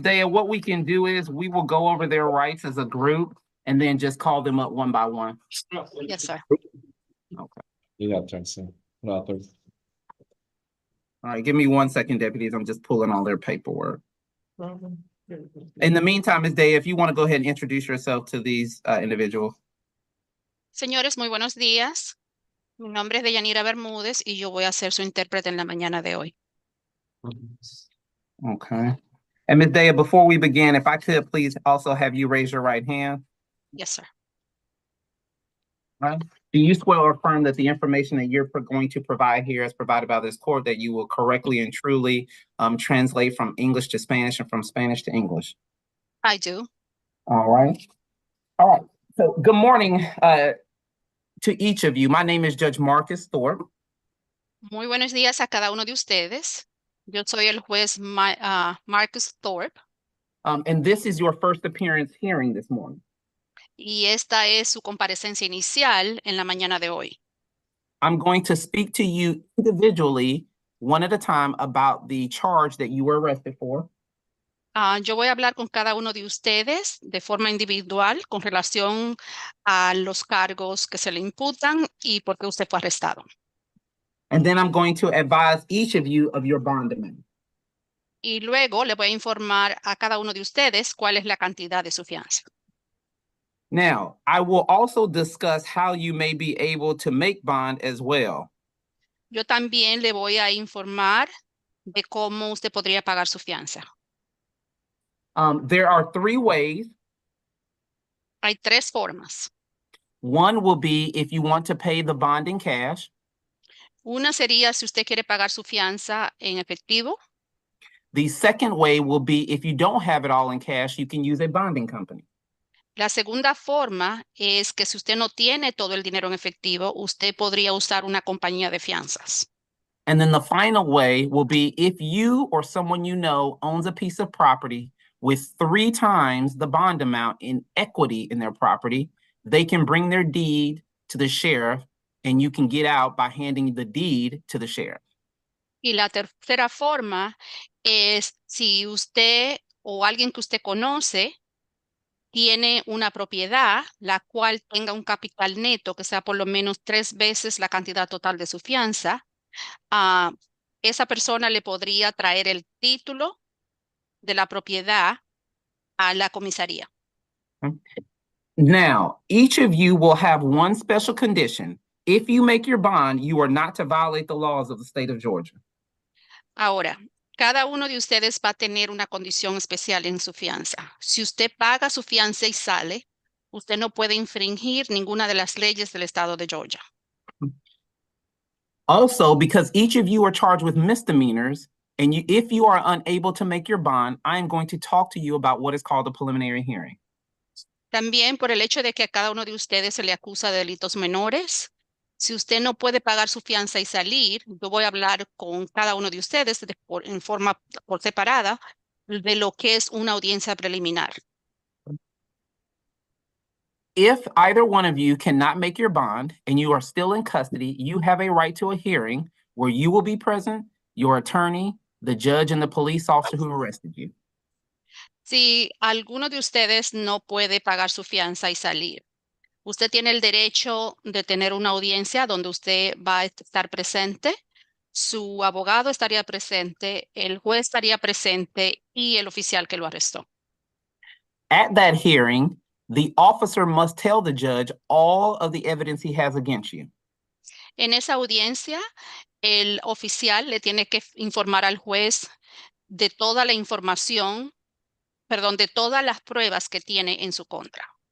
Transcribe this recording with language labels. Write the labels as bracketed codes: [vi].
[en] Daya, what we can do is we will go over their rights as a group and then just call them up one by one. Yes, sir. You got to turn some. No, 30. All right, give me 1 second, deputies. I'm just pulling all their paperwork. In the meantime, Ms. Daya, if you want to go ahead and introduce yourself to these individuals. [es] Señores, muy buenos días. Mi nombre es Deyanira Bermúdez y yo voy a ser su intérprete en la mañana de hoy. [en] Okay. And Ms. Daya, before we begin, if I could please also have you raise your right hand. Yes, sir. Right. Do you swear or affirm that the information that you're going to provide here is provided by this court, that you will correctly and truly translate from English to Spanish and from Spanish to English? I do. All right. All right. So good morning to each of you. My name is Judge Marcus Thorpe. [es] Muy buenos días a cada uno de ustedes. Yo soy el juez Marcus Thorpe [en] And this is your first appearance hearing this morning. [es] y esta es su comparecencia inicial en la mañana de hoy. [en] I'm going to speak to you individually, one at a time, about the charge that you were arrested for. [es] Yo voy a hablar con cada uno de ustedes de forma individual con relación a los cargos que se le imputan y por qué usted fue arrestado. [en] And then I'm going to advise each of you of your bond amount. [es] Y luego le voy a informar a cada uno de ustedes cuál es la cantidad de su fianza. [en] Now, I will also discuss how you may be able to make bond as well. [es] Yo también le voy a informar de cómo usted podría pagar su fianza. [en] There are three ways. [es] Hay tres formas. [en] One will be if you want to pay the bond in cash. [es] Una sería si usted quiere pagar su fianza en efectivo. [en] The second way will be if you don't have it all in cash, you can use a bonding company. [es] La segunda forma es que si usted no tiene todo el dinero en efectivo, usted podría usar una compañía de fianzas. [en] And then the final way will be if you or someone you know owns a piece of property with 3 times the bond amount in equity in their property, they can bring their deed to the sheriff and you can get out by handing the deed to the sheriff. [es] Y la tercera forma es si usted o alguien que usted conoce tiene una propiedad la cual tenga un capital neto que sea por lo menos 3 veces la cantidad total de su fianza, esa persona le podría traer el título de la propiedad a la comisaría. [en] Now, each of you will have one special condition. If you make your bond, you are not to violate the laws of the state of Georgia. [es] Ahora, cada uno de ustedes va a tener una condición especial en su fianza. Si usted paga su fianza y sale, usted no puede infringir ninguna de las leyes del estado de Georgia. [en] Also, because each of you are charged with misdemeanors, and if you are unable to make your bond, I am going to talk to you about what is called a preliminary hearing. [es] También por el hecho de que a cada uno de ustedes se le acusa de delitos menores. Si usted no puede pagar su fianza y salir, yo voy a hablar con cada uno de ustedes en forma por separada de lo que es una audiencia preliminar. [en] If either one of you cannot make your bond and you are still in custody, you have a right to a hearing where you will be present, your attorney, the judge, and the police officer who arrested you. [es] Si alguno de ustedes no puede pagar su fianza y salir, usted tiene el derecho de tener una audiencia donde usted va a estar presente, su abogado estaría presente, el juez estaría presente y el oficial que lo arrestó. [en] At that hearing, the officer must tell the judge all of the evidence he has against you. [es] En esa audiencia, el oficial le tiene que informar al juez de toda la información, de todas las pruebas que tiene en su contra.